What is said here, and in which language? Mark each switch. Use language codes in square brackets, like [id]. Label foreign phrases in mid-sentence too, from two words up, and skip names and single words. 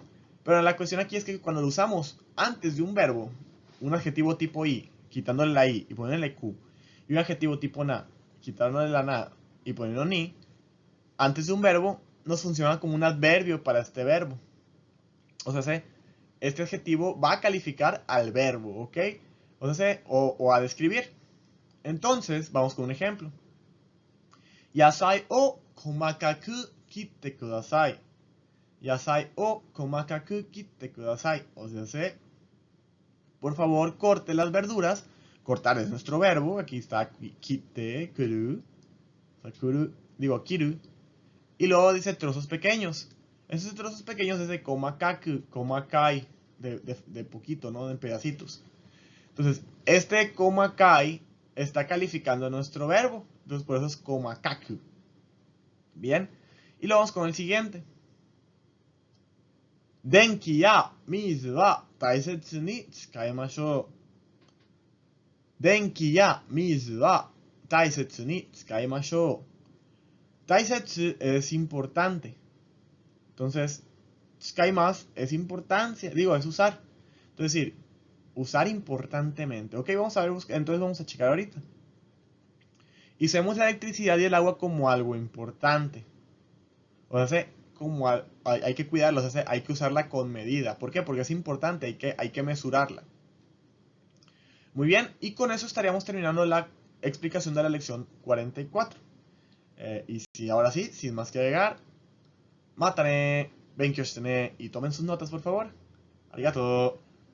[es] Pero la cuestión aquí es que cuando lo usamos antes de un verbo, un adjetivo tipo i, quitándole la i y poniéndole q, y un adjetivo tipo na, quitándole la na y poniendo ni, antes de un verbo nos funciona como un adverbio para este verbo. O sea, este adjetivo va a calificar al verbo, ¿ok? O sea, o a describir. Entonces, vamos con un ejemplo. [ja] 野菜を細かく切ってください. 野菜を細かく切ってください. [es] O sea, por favor, corte las verduras. Cortar es nuestro verbo. Aquí está kitte, kuru. Sakuru, digo, kiru. Y luego dice trozos pequeños. Esos trozos pequeños es de [ja] 細かく、細かい, [es] de poquito, ¿no? De pedacitos. Entonces, este komakai está calificando nuestro verbo. Entonces, por eso es komakaku. Bien. Y luego vamos con el siguiente. [ja] 電気や水は大切に使いましょう. 電気や水は大切に使いましょう. [es] Taisetsu es importante. Entonces, tsukaimasu es importancia. Digo, es usar. Entonces, decir, usar importantemente. Ok, vamos a ver, entonces vamos a checar ahorita. Y usemos la electricidad y el agua como algo importante. O sea, como hay que cuidarlo, o sea, hay que usarla con medida. ¿Por qué? Porque es importante, hay que mesurarla. Muy bien, y con eso estaríamos terminando la explicación de la lección 44. Y si ahora sí, sin más que agregar, [ja] またね、勉強してね, [es] y tomen sus notas por favor. Arigato.